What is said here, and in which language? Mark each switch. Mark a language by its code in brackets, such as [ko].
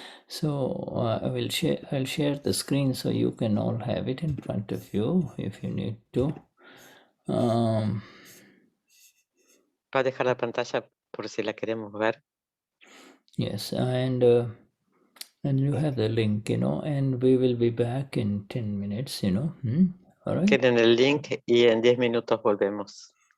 [en] So I'll share the screen so you can all have it in front of you if you need to. [es] Va a dejar la pantalla por si la queremos ver. [en] Yes, and you have the link, and we will be back in 10 minutes, all right? [es] Tienen el link y en 10 minutos volvemos.